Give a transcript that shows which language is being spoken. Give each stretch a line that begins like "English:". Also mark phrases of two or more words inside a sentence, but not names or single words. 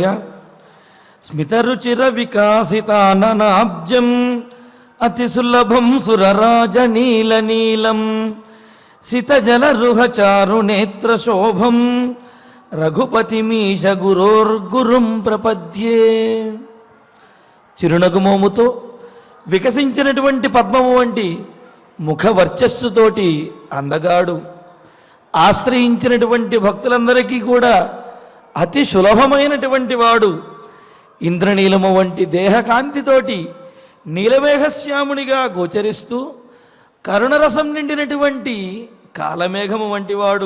Sanskrit: स्मितरुचिर विकासिताननाब्जं अतिसुलभं सुरराजनीलनीलं सितजलरुहचारुनेत्रशोभं रघुपतिमीश गुरोर्गुरुं प्रपद्ये।
Telugu: చిరునగుమోముతో వికసించినటువంటి పద్మము వంటి ముఖ వర్చస్సుతోటి అందగాడు ఆశ్రయించినటువంటి భక్తులందరికీ కూడా అతి సులభమైనటువంటి వాడు. ఇంద్రనీలము వంటి దేహకాంతితోటి నీలమేఘశ్యామునిగా గోచరిస్తూ కరుణరసం నిండినటువంటి కాలమేఘము వంటి వాడు.